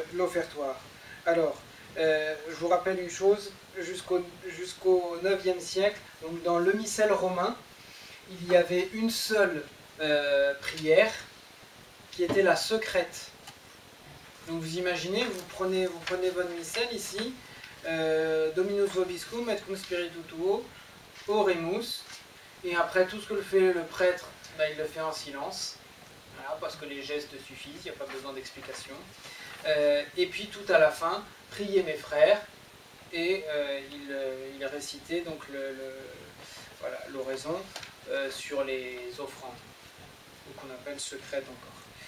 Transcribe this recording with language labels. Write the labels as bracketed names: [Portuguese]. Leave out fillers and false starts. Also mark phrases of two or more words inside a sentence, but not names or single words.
[French] Alors, Je vous rappelle une chose, jusqu'au 9e siècle, donc dans le missel romain, il y avait une seule prière qui était la secrète. Donc vous imaginez, vous prenez votre missel ici, [Latin] Dominus vobiscum et cum spiritu tuo, oremus, [French] et après tout ce que fait le prêtre, ben, il le fait en silence, voilà, parce que les gestes suffisent, il n'y a pas besoin d'explication. Et puis tout à la fin, priez mes frères, et il récitait donc l'oraison sur les offrandes, qu'on appelle secrète encore.